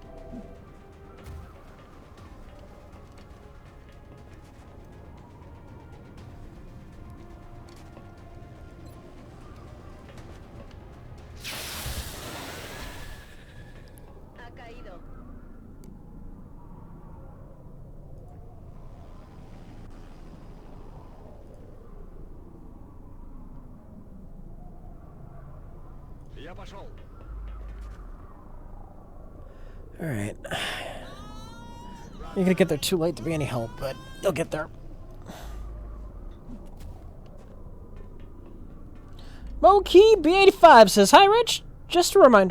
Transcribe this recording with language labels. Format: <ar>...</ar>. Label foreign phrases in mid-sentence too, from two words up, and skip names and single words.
<es>Ha caído.</es> <ru>Я пошел.</ru> <en>Alright. You're gonna get there too late to be any help, but you'll get there. Mokey B85 says, "Hi Rich, just a reminder.</en>